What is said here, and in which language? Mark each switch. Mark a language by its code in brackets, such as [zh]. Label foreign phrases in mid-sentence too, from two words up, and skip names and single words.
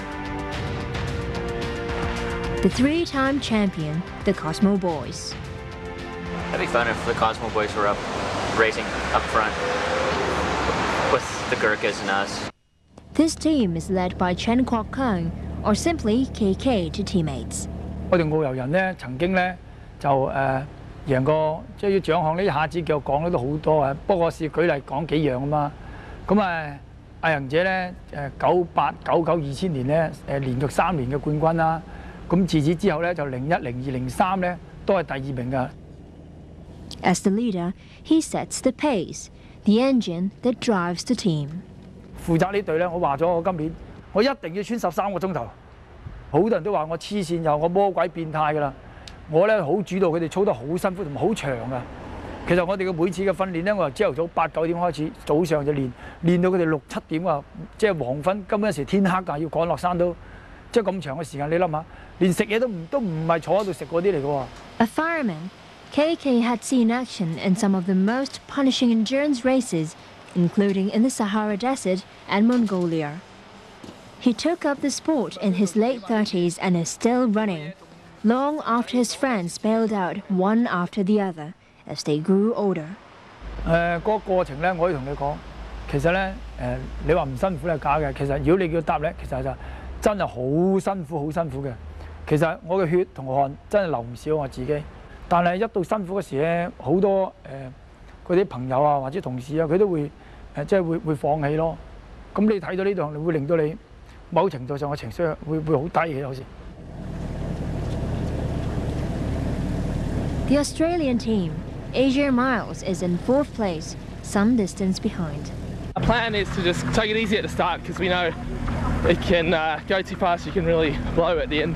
[en] The three-time champion, the Cosmoboys. That'd be fun if the Cosmoboys were up racing up front with the Gurkhas and us. This team is led by Chen Kwok Kung, or simply KK to teammates. [yue] 我哋澳遊人咧，曾經咧就贏過，即係要獎項呢，一下子叫我講咧都好多啊。不過是舉例講幾樣啊嘛。咁阿仁姐咧98、99、2000年咧連續3年嘅冠軍啦。咁自此之後咧就01、02、03咧都係第2名㗎。 [en] As the leader, he sets the pace, the engine that drives the team. [yue] 負責呢隊咧，我話咗我今年我一定要穿13個鐘頭。好多人都話我黐線又我魔鬼變態㗎啦。我咧好主導，佢哋操得好辛苦同埋好長㗎。其實我哋嘅每次嘅訓練咧，我由朝頭早8、9點開始，早上就練到佢哋6、7點啊，即係黃昏，根本有時天黑㗎，要趕落山都，即係咁長嘅時間，你諗下，連食嘢都唔係坐喺度食嗰啲嚟㗎喎。 [en] A fireman, KK had seen action in some of the most punishing endurance races, including in the Sahara Desert and Mongolia. He took up the sport in his late 30s and is still running, long after his friends bailed out one after the other as they grew older. [yue] 個過程咧，我可以同你講，其實咧你話唔辛苦係假嘅。其實如果你叫答咧，其實就真係好辛苦，好辛苦嘅。其實我嘅血同汗真係流唔少我自己，但係一到辛苦嘅時咧，好多嗰啲朋友啊或者同事啊，佢都會即係會放棄咯。咁你睇到呢度，會令到你某程度上嘅情緒會好低嘅有時。 [en] The Australian team, Asia Miles, is in 4th place, some distance behind. Our plan is to just take it easy at the start because we know it can go too fast, you can really blow at the end.